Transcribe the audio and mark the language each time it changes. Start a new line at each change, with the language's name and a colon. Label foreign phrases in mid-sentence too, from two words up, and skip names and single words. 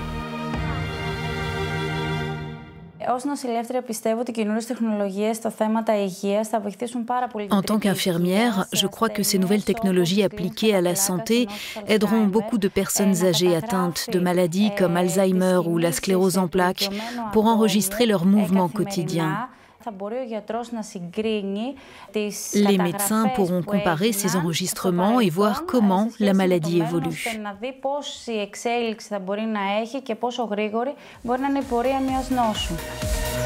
French: En tant qu'infirmière, je crois que ces nouvelles technologies appliquées à la santé aideront beaucoup de personnes âgées atteintes de maladies comme Alzheimer ou la sclérose en plaques pour enregistrer leurs mouvements quotidiens. Les médecins pourront comparer ces enregistrements et voir comment la maladie évolue.
Greek: Μπορεί να έχει και πόσο γρήγορη μπορεί να είναι η πορεία μιας νόσου.